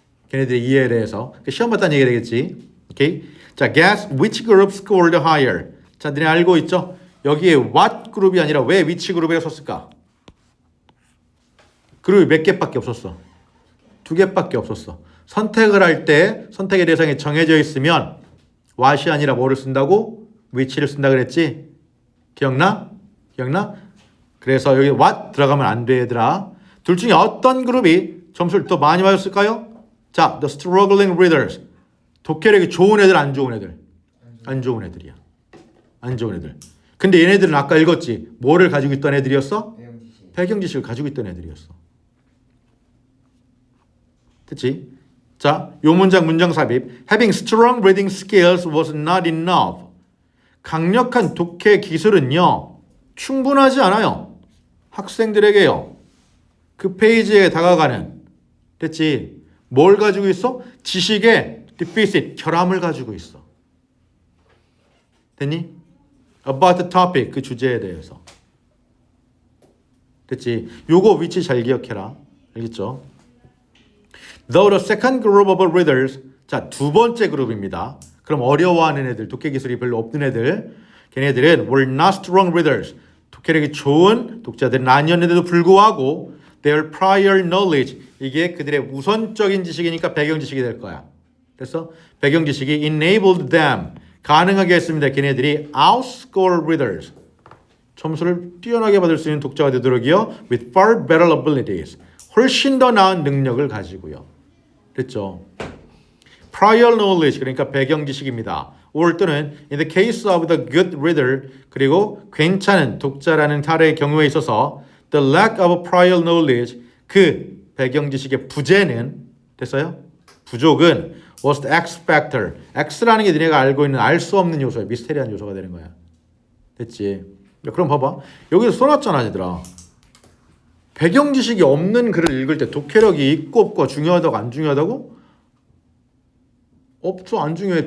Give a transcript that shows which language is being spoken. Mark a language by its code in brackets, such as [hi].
[ko] 걔네들이 이해를 해서 시험 봤다는 얘기가 되겠지. 오케이. [en] 자, guess which group scored higher. [ko] 자, 너네 알고 있죠? 여기에 what 그룹이 아니라 왜 which 그룹이라고 썼을까? 그룹이 몇 개밖에 없었어. 2개밖에 없었어. 선택을 할 때 선택의 대상이 정해져 있으면 what이 아니라 뭐를 쓴다고? which를 쓴다 그랬지? 기억나? 그래서 여기 what 들어가면 안 돼 얘들아. 둘 중에 어떤 그룹이 점수를 더 많이 받았을까요? [en] 자, the struggling readers. [ko] 독해력이 좋은 애들, 안 좋은 애들? 안 좋은 애들이야. 안 좋은 애들. 근데 얘네들은 아까 읽었지. 뭐를 가지고 있던 애들이었어? 배경 지식을 가지고 있던 애들이었어. 됐지? 자, 요 문장 삽입. [en] Having strong reading skills was not enough. [ko] 강력한 독해 기술은요, 충분하지 않아요. 학생들에게요. 그 페이지에 다가가는, 됐지? 뭘 가지고 있어? 지식의 deficit, 결함을 가지고 있어. 됐니? [en] About the topic, [ko] 그 주제에 대해서. 됐지? 요거 위치 잘 기억해라. 알겠죠? [en] Though the second group of readers, [ko] 자, 두 번째 그룹입니다. 그럼 어려워하는 애들, 독해 기술이 별로 없는 애들, 걔네들은 [en] were not strong readers. [ko] 독해력이 좋은 독자들은 아니었는데도 불구하고 [en] their prior knowledge, [ko] 이게 그들의 우선적인 지식이니까 배경 지식이 될 거야. 그래서 배경 지식이 [en] enabled them, [ko] 가능하게 했습니다. 걔네들이 [en] outscore readers, [ko] 점수를 뛰어나게 받을 수 있는 독자가 되도록이요. [en] with far better abilities, [ko] 훨씬 더 나은 능력을 가지고요. 됐죠? prior knowledge, 그러니까 배경 지식입니다. [en] or [ko] 또는 [en] in the case of the good reader, [ko] 그리고 괜찮은 독자라는 사례의 경우에 있어서 [en] the lack of prior knowledge, [ko] 그 배경 지식의 부재는, 됐어요? 부족은 [en] was the X factor. [ko] X라는 게 너네가 알고 있는 알 수 없는 요소야. 미스테리한 요소가 되는 거야. 됐지? 그럼 봐봐. 여기서 써놨잖아, 얘들아. 배경 지식이 없는 글을 읽을 때 독해력이 있고 없고 중요하다고 안 중요하다고? 없죠, 안 중요해.